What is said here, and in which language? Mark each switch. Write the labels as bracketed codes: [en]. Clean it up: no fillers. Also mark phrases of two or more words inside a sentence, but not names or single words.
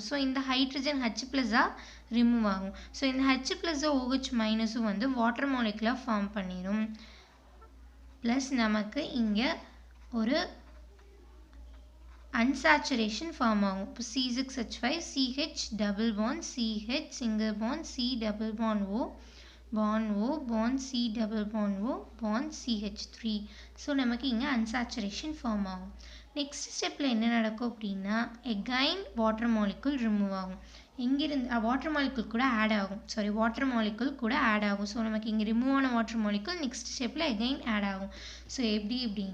[ta] ஸோ இந்த [en] hydrogen H plus remove [ta] ஆகும். ஸோ இந்த [en] H plus OH minus [ta] வந்து [en] water molecule form [ta] பண்ணிடும். ப்ளஸ் நமக்கு இங்கே ஒரு [en] unsaturation form [ta] ஆகும். [en] இப்போ C6H5 CH double bond CH single bond C double bond O bond O bond C double bond O bond CH3. [ta] ஸோ நமக்கு இங்கே [en] unsaturation form [ta] ஆகும். [en] next step [ta] என்ன நடக்கும் அப்படின்னா [en] again water molecule remove [ta] ஆகும். இங்கிருந்து [en] water molecule [ta] கூட ஆட் ஆகும். ஸோ நமக்கு இங்கே ரிமூவ் ஆன [en] water molecule next step again add [ta] ஆகும்.